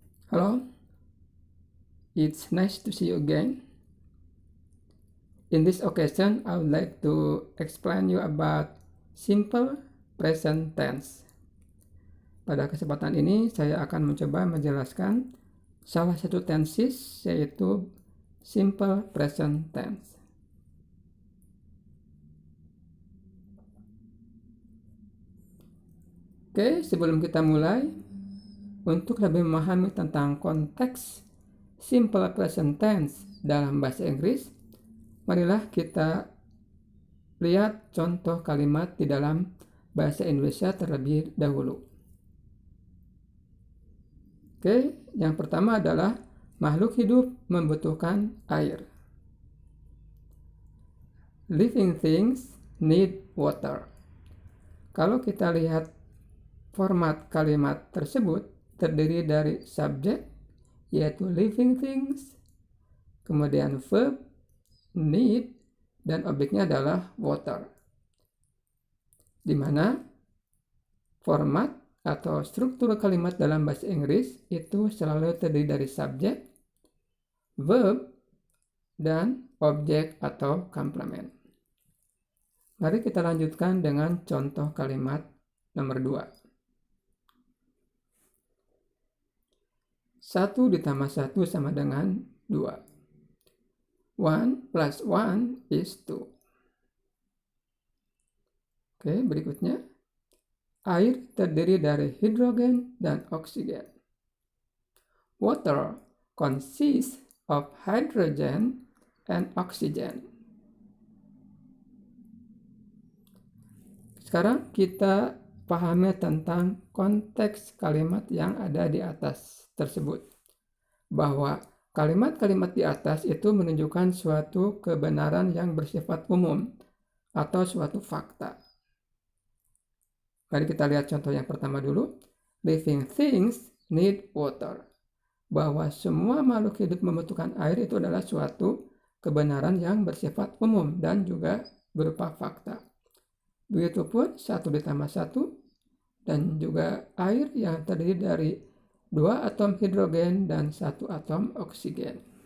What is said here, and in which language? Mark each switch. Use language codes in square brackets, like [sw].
[en] Hello, it's nice to see you again. In this occasion, I would like to explain you about simple present tense. [id] Pada kesempatan ini, saya akan mencoba menjelaskan salah satu tenses, yaitu simple present tense. Oke, sebelum kita mulai, untuk lebih memahami tentang konteks simple present tense dalam bahasa Inggris, marilah kita lihat contoh kalimat di dalam bahasa Indonesia terlebih dahulu. Oke, yang pertama adalah makhluk hidup membutuhkan air. [en] Living things need water. [id] Kalau kita lihat format kalimat tersebut terdiri dari subjek, yaitu living things, kemudian verb, need, dan objeknya adalah water. Di mana format atau struktur kalimat dalam bahasa Inggris itu selalu terdiri dari subjek, verb, dan objek atau komplement. Mari kita lanjutkan dengan contoh kalimat nomor 2. 1 ditambah 1 sama dengan 2. [en] 1 plus 1 is 2. [id] Oke, berikutnya. Air terdiri dari hidrogen dan oksigen. [en] Water consists of hydrogen and oxygen. [id] Sekarang kita pahami tentang konteks kalimat yang ada di atas tersebut. Bahwa kalimat-kalimat di atas itu menunjukkan suatu kebenaran yang bersifat umum atau suatu fakta. Mari kita lihat contoh yang pertama dulu. [en] Living things need water. [id] Bahwa semua makhluk hidup membutuhkan air itu adalah suatu kebenaran yang bersifat umum dan juga berupa fakta. Begitupun 1 ditambah 1 dan juga air yang terdiri dari 2 atom hidrogen dan 1 atom oksigen.